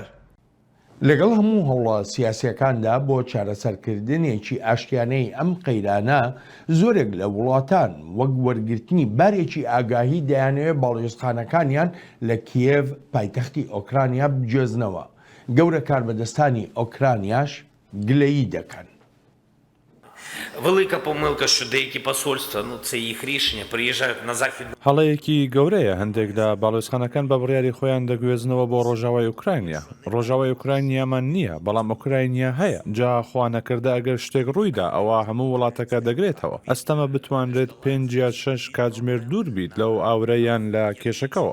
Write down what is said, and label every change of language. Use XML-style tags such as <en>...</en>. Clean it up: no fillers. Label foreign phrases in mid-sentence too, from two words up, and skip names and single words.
<ckb>لەگەڵ هەموو هەوڵە سیاسیەکاندا بۆ چارەسەرکردنێکی ئاشتیانەی ئەم قەیرانە زۆرێک لە وڵاتان وەک وەرگرتنی بارێکی ئاگاهی دەیانەوێت باڵیۆزخانەکانیان لە کیێڤ پایتەختی ئۆکرانیا بجێزنەوە. گەورە کاربەدەستانی ئۆکرانیاش گلەیی دەکەن.</ckb> <uk>Велика помилка, що деякі посольства, це їх рішення, приїжджають на захід.</uk> <ckb>هەڵەیەکی گەورەیە هەندێک لە باڵۆزخانەکان بە بڕیاری خۆیان دەگوێزنەوە بۆ ڕۆژاوای ئوکراینیا. ڕۆژاوای ئوکراینیامان نییە بەڵام ئوکراینیا هەیە. جا خوانەکردە ئەگەر شتێک ڕوویدا ئەوە هەموو وڵاتەکە دەگرێتەوە. ئەستەمە بتوانرێت 5 یا 6 کاتژمێر دوور بیت لەو ئاورەیان لە کێشەکەەوە.</ckb>